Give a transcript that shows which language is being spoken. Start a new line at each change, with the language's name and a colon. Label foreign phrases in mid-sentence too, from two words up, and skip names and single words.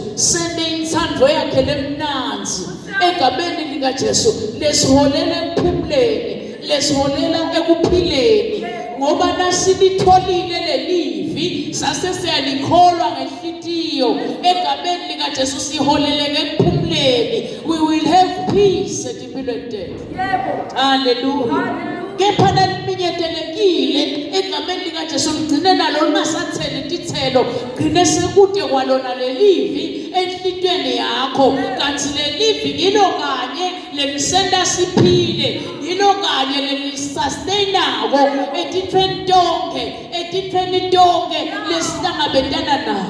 Swati: Sende insandvo yakhe lemnanzi egameni likaJesu lesiholela ekuphumuleni lesiholela ekuphileni ngoba nasilitholile lelivi sase siyalikholwa ngenhliziyo egameni likaJesu siholeleke ekuphumuleni.
English: We will have peace
Swati: empilweni tethu.
English: Hallelujah.
Swati: Kepha naliminyetelekile egameni likaJesu ligcine nalo lingasatheli tithelo gcine sekude kwalona lelivi enhlitweni yakho kanti lelivi ngilo kanye lelisenda siphile ngilo kanye lelisustain-ako etintfweni tonke lesihlangabetana nawo.